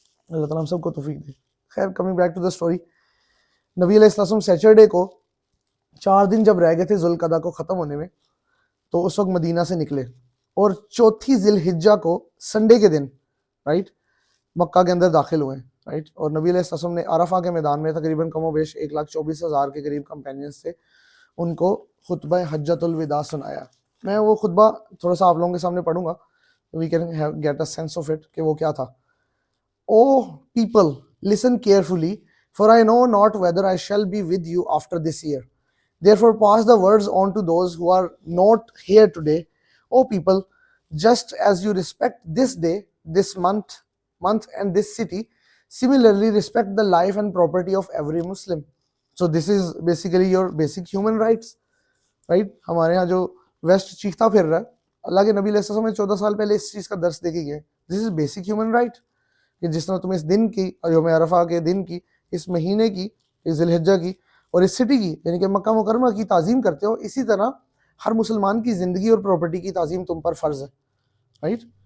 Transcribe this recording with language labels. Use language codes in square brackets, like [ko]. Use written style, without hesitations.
[ur] اللہ تعالیٰ ہم سب کو توفیق دے. خیر, [en] coming back to the story, [ur] نبی علیہ السلام سیٹرڈے کو 4 دن جب رہ گئے تھے ذوالقعدہ کو ختم ہونے میں, تو اس وقت مدینہ سے نکلے, اور 4 ذی الحجہ کو سنڈے کے دن رائٹ مکہ کے اندر داخل ہوئے, رائٹ. اور نبی علیہ السلام نے عرفہ کے میدان میں تقریباً کم و بیش 1,24,000 کے قریب کمپینینز تھے, ان کو خطبہ حجۃ الوداع سنایا. میں وہ خطبہ تھوڑا سا آپ لوگوں کے سامنے پڑھوں گا, [en] we can get a sense of it [ur] کہ وہ کیا تھا. [en] O people listen carefully, for I know not whether I shall be with you after this year. Therefore pass the words on to those who are not here today. O people, just as you respect this day, this month and this city, similarly respect the life and property of every Muslim. So this is basically your basic human rights, right. [ur] ہمارے ہاں جو waste چیختا پھر رہا ہے, اللہ کے نبی علیہ السلام نے 14 سال پہلے اس چیز کا درس دے کے گئے. [en] this is basic human right, [ur] کہ جس طرح تم اس دن کی, یوم عرفہ کے دن کی, اس مہینے کی, اس ذی الحجہ کی, اور اس سٹی کی یعنی کہ مکہ مکرمہ کی تعظیم کرتے ہو, اسی طرح ہر مسلمان کی زندگی اور پراپرٹی کی تعظیم تم پر فرض ہے, رائٹ.